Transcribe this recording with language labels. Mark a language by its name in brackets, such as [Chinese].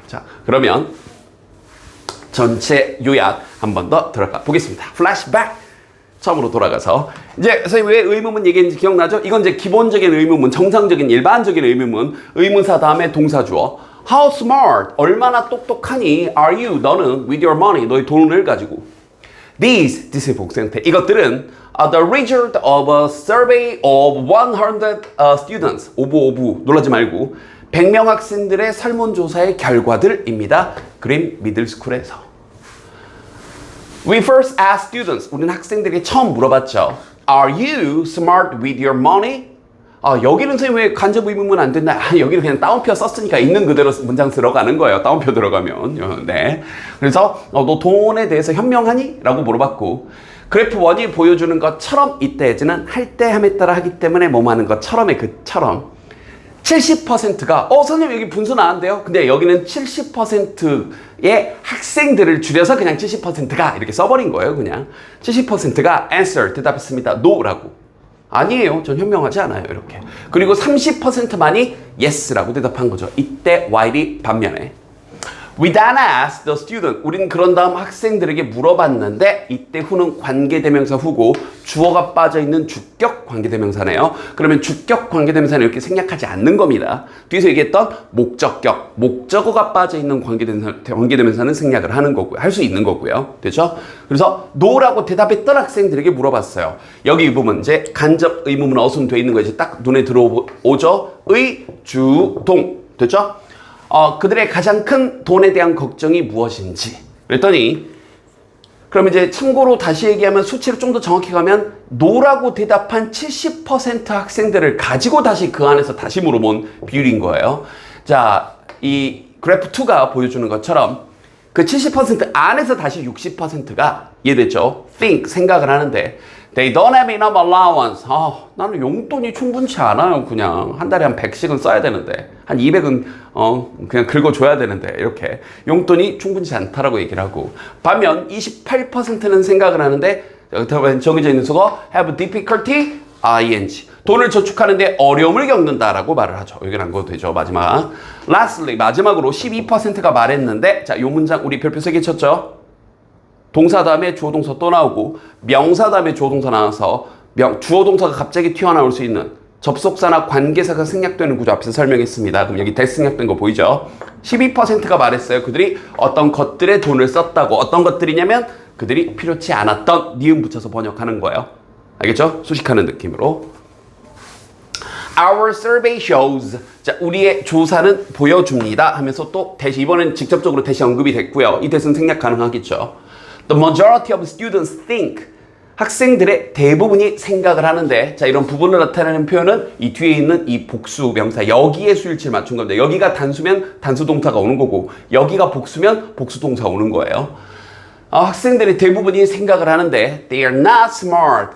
[Korean] 자, 그러면 전체 요약 한 번 더 들어가 보겠습니다. flashback. 처음으로 돌아가서 이제 선생님 왜 의문문 얘기했는지 기억나죠? 이건 이제 기본적인 의문문, 정상적인 일반적인 의문문, 의문사 다음에 동사 주어. [English] How smart? [Korean] 얼마나 똑똑하니? [English] Are you? [Korean] 너는 [English] with your money, [Korean] 너의 돈을 가지고. These 복수형태. 이것들은 [English] the result of a survey of 100 students. [Korean] 오부 놀라지 말고 100명 학생들의 설문조사의 결과들입니다. 그린 미들스쿨에서. [English] We first asked students. [Korean] 우리는 학생들에게 처음 물어봤죠. [English] Are you smart with your money? [Korean] 여기는 선생님 왜 간접 의문문 안 된다? 여기는 그냥 따옴표 썼으니까 있는 그대로 문장 들어가는 거예요. 따옴표 들어가면. 네. 그래서 너 돈에 대해서 현명하니? 라고 물어봤고 그래프 1이 보여주는 것처럼 이때에는 할 때 함에 따라 하기 때문에 뭐뭐 하는 것처럼의 그처럼 70%가 선생님 여기 분수 나왔는데요. 근데 여기는 70%의 학생들을 줄여서 그냥 70%가 이렇게 써버린 거예요. 그냥 70%가 answer 대답했습니다. no라고. 아니에요. 전 현명하지 않아요. 이렇게. 그리고 30%만이 yes라고 대답한 거죠. [English] 이때 while이 [Korean] 반면에 [English] We then asked the student. [Korean] 우린 그런 다음 학생들에게 물어봤는데 이때 후는 관계대명사 후고 주어가 빠져있는 주격 관계대명사네요. 그러면 주격 관계대명사는 이렇게 생략하지 않는 겁니다. 뒤에서 얘기했던 목적격, 목적어가 빠져있는 관계대명사는 생략을 하는 거고요. 할 수 있는 거고요. 됐죠? 그래서 no라고 대답했던 학생들에게 물어봤어요. 여기 이 부분 이제 간접 의문문 어순 돼 있는 거 이제 딱 눈에 들어오죠? 의, 주, 동. 됐죠? 그들의 가장 큰 돈에 대한 걱정이 무엇인지 그랬더니 그럼 이제 참고로 다시 얘기하면 수치를 좀 더 정확히 가면 no라고 대답한 70% 학생들을 가지고 다시 그 안에서 다시 물어본 비율인 거예요. 자, 이 그래프 2가 보여주는 것처럼 그 70% 안에서 다시 60%가 이해됐죠? [English] think, [Korean] 생각을 하는데 [English] They don't have enough allowance. [Korean] 나는 용돈이 충분치 않아요. 그냥 한 달에 한 100씩은 써야 되는데 한 200은 그냥 긁어줘야 되는데 이렇게 용돈이 충분치 않다라고 얘기를 하고 반면 28%는 생각을 하는데 정해져 있는 수거 [English] have difficulty ing [Korean] 돈을 저축하는데 어려움을 겪는다라고 말을 하죠. 여기는 안 가도 되죠. 마지막 lastly 마지막으로 12%가 말했는데 자, 요 문장 우리 별표 3개 쳤죠. 동사 다음에 주어 동사 또 나오고 명사 다음에 주어 동사 나와서 주어 동사가 갑자기 튀어나올 수 있는 접속사나 관계사가 생략되는 구조 앞에서 설명했습니다. 그럼 여기 대스 생략된 거 보이죠? 12%가 말했어요. 그들이 어떤 것들에 돈을 썼다고. 어떤 것들이냐면 그들이 필요치 않았던 니은 붙여서 번역하는 거예요. 알겠죠? 수식하는 느낌으로. [English] Our survey shows. [Korean] 자, 우리의 조사는 보여줍니다. 하면서 또 대시 이번엔 직접적으로 대시 언급이 됐고요. 이 대스는 생략 가능하겠죠. [English] The majority of students think. [Korean] 학생들의 대부분이 생각을 하는데 자 이런 부분을 나타내는 표현은 이 뒤에 있는 이 복수 명사 여기에 수일치를 맞춘 겁니다. 여기가 단수면 단수 동사가 오는 거고 여기가 복수면 복수 동사가 오는 거예요. 학생들의 대부분이 생각을 하는데 [English] they are not smart.